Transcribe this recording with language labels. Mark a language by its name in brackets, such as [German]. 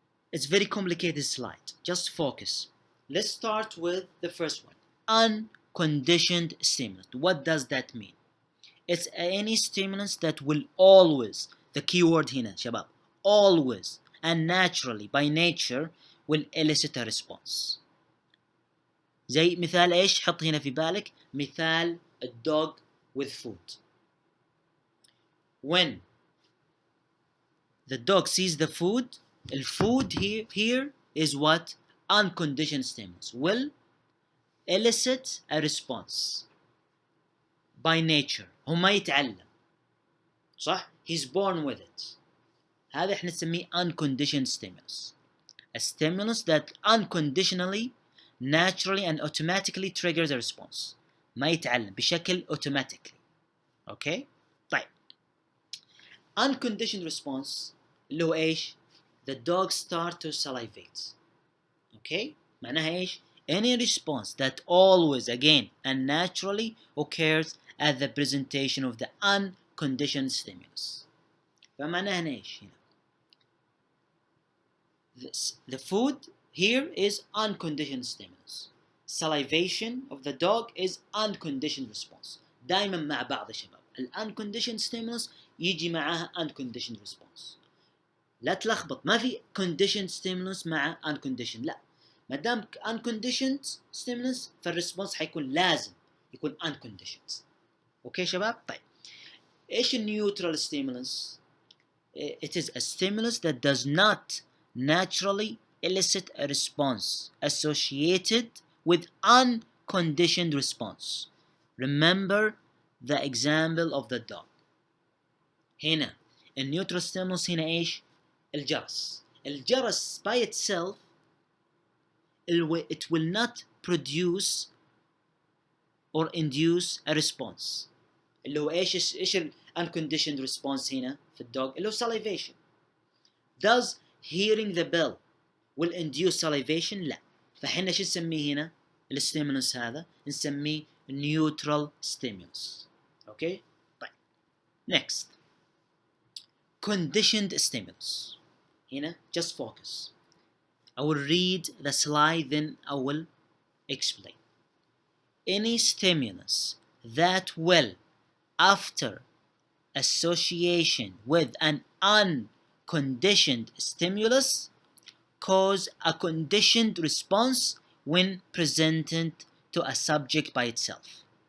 [English] It's very complicated slide. Just focus. Let's start with the first one. Unconditioned stimulus. What does that mean? It's any stimulus that will always, the key word [Arabic] هنا شباب, [English] always and naturally by nature will elicit a response. [Arabic] زي مثال ايش؟ حط هنا في بالك مثال [English] a dog with food. When the dog sees the food, the food here is what? Unconditioned stimulus will elicit a response by nature. [Arabic] هو ما يتعلم صح؟ [English] He's born with it. [Arabic] هذا احنا نسميه [English] unconditioned stimulus. A stimulus that unconditionally, naturally and automatically triggers a response. [Arabic] ما يتعلم بشكل automatically. Okay? طيب. [English] Unconditioned response [Arabic] اللي هو ايش؟ [English] The dog start to salivate. Okay? [Arabic] معناها ايش؟ [English] Any response that always again and naturally occurs at the presentation of the unconditioned stimulus. [Arabic] فمعناها ايش هنا؟ [English] The food here is unconditioned stimulus. Salivation of the dog is unconditioned response. [Arabic] دائما مع بعض يا شباب. [English] unconditioned stimulus يجي معاها unconditioned response. [Arabic] لا تلخبط، ما في conditioned stimulus مع unconditioned، لا. ما دام unconditioned stimulus فالريسبونس حيكون لازم يكون unconditioned. اوكي شباب؟ طيب. [English] ايش neutral stimulus؟ It is a stimulus that does not naturally elicit a response associated with unconditioned response. Remember the example of the dog. [Arabic] هنا النيوترال stimulus هنا ايش؟ الجرس. [English] الجرس by itself it will not produce or induce a response. [Arabic] اللي هو ايش unconditioned response هنا في الدوغ اللي هو salivation. [English] Does hearing the bell will induce salivation؟ لا. [Arabic] فحنا شو نسميه هنا الستيمولس هذا؟ نسميه neutral stimulus. [English] Okay? طيب. Next. Conditioned stimulus. هنا just focus. I will read the slide, then I will explain. Any stimulus that will, after association with an unconditioned stimulus, cause a conditioned response when presented to a subject by itself.